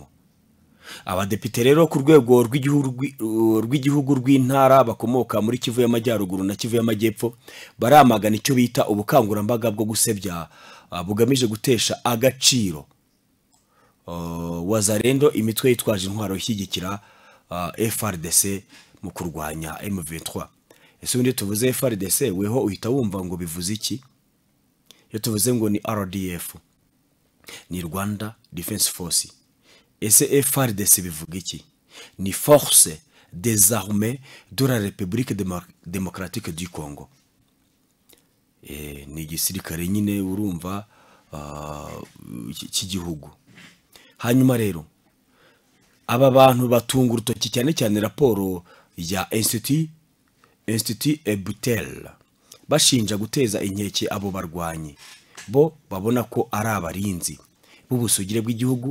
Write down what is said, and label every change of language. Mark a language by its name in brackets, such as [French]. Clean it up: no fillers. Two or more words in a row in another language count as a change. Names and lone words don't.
[Kinyarwanda] Abadepite rero ku rwego rw'igihugu rw'intara bakomoka muri Kivu y'Amajyaruguru na Kivu y'Amajyepfo baramagana icyo bita ubukangurambaga bwo gusebya bugamije gutesha agaciro Wazalendo, imitwe yitwaje intwaro ishyigikira FRDC mu kurwanya M23. Ese undi tuvuze FRDC weho uhita wumva ngo bivuze iki? Iyo tuvuze ngo ni RDF ni Rwanda Defense Force, ese FRDC bivuga iki? Ni Force des Armées de la République démocratique du Congo. Ni igisirikare nyine urumva cy'igihugu. Hanyuma rero aba bantu batunga urutoki cyane cyane raporo ya Institut Ebutel bashinja guteza inkeke abo barwanyi bo babona ko ari abarinzi b'ubusugire bw'igihugu.